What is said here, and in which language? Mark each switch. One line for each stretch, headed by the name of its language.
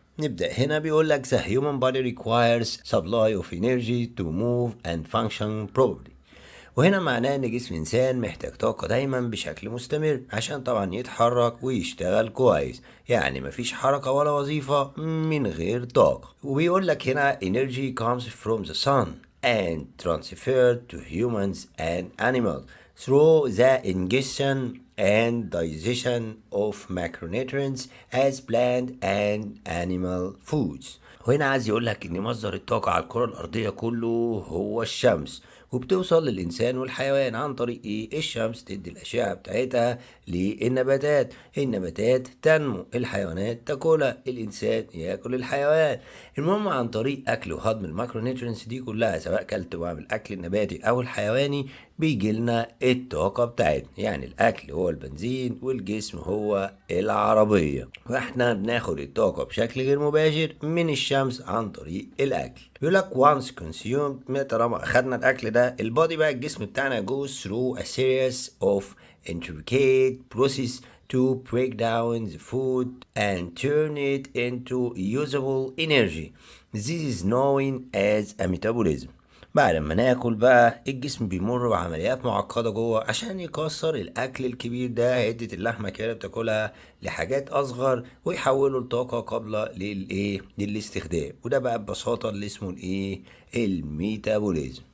Arabic: نبدأ هنا بيقولك
English: the human body requires supply of energy to move and function properly،
Arabic: وهنا معناه ان جسم الانسان محتاج طاقة دايما بشكل مستمر عشان طبعا يتحرك ويشتغل كويس، يعني مفيش حركة ولا وظيفة من غير طاقة. وبيقولك هنا
English: energy comes from the sun and transferred to humans and animals through the ingestion and digestion of macronutrients as plant and animal foods.
Arabic: وهنا عايز يقولك ان مصدر الطاقة على الكرة الارضية كله هو الشمس، وبتوصل للإنسان والحيوان عن طريق إيه؟ الشمس تدي الأشعة بتاعتها للنباتات، النباتات تنمو، الحيوانات تاكلها، الإنسان ياكل الحيوان. المهم عن طريق أكل وهضم الماكرونيوترينز دي كلها، سواء كلت بقى من الأكل النباتي أو الحيواني، بيجي لنا الطاقة بتاعتنا. يعني الأكل هو البنزين والجسم هو العربية، وإحنا بناخد الطاقة بشكل غير مباشر من الشمس عن طريق الأكل.
English: يقولك once consumed،
Arabic: طالما أخدنا الأكل ده البادي بقى الجسم بتاعنا
English: goes through a series of intricate process to break down the food and turn it into usable energy. This is known as a metabolism.
Arabic: بعد ما ناكل بقى الجسم بيمر بعمليات معقدة جوه عشان يكسر الأكل الكبير ده، حتة اللحمة كده بتاكلها، لحاجات أصغر ويحوله لطاقة قابلة للاستخدام، وده بقى ببساطة اللي اسمه الميتابوليزم.